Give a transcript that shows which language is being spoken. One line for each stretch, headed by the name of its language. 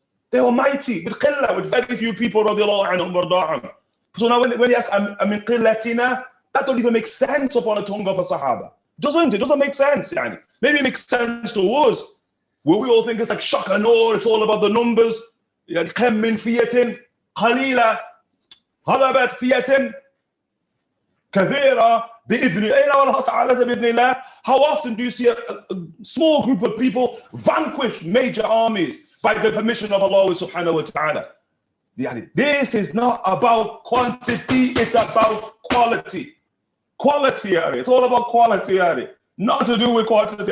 English: They were mighty with qillah, with very few people radiallahu anhu wa rada'hum. So now when he asks,
Arabic: min qillatina,
English: that don't even make sense upon the tongue of a Sahaba. Doesn't it? Doesn't make sense. Yani. Maybe it makes sense to us, where we all think it's like shock and awe, it's all about the numbers.
Arabic: كم من فئة قليلة غلبت فئة كثيرة بإذن الله.
English: How often do you see a small group of people vanquish major armies by the permission of Allah subhanahu wa ta'ala? This is not about quantity, it's about quality. Quality, it's all about quality. Not to do with quantity.